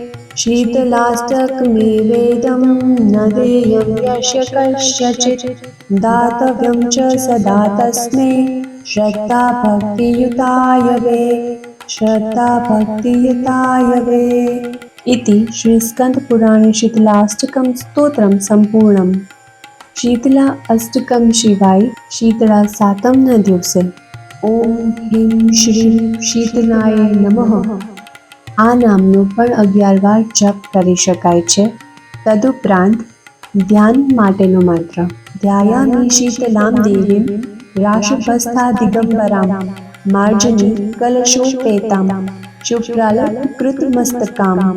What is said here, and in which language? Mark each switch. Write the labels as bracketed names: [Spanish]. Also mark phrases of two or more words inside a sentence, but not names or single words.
[Sanskrit] शीतलाष्टकमेवेदं न देयं यस्य कस्यचित् दातव्यं च सदा तस्मै श्रद्धा भक्तियुताय वे श्रद्धा भक्तियुताय वे। इति श्रीस्कन्दपुराणे शीतलाष्टकं स्तोत्रं सम्पूर्णम्। शीतला अष्टकम [Gujarati] સિવાય શીતળા સાતમના દિવસે [Sanskrit] ओम ह्रीम श्रीम शीतलाय नमः [Gujarati] આ નામનો પણ 11 વાર જપ કરી શકાય છે। તદુપરાંત ધ્યાન માટેનો મંત્ર [Sanskrit] ध्यायामि शीतलाम देवीम राशिपस्था दिगंबराम मार्जनी कलशोपेताम शुभ्रालंकृतमस्तकाम।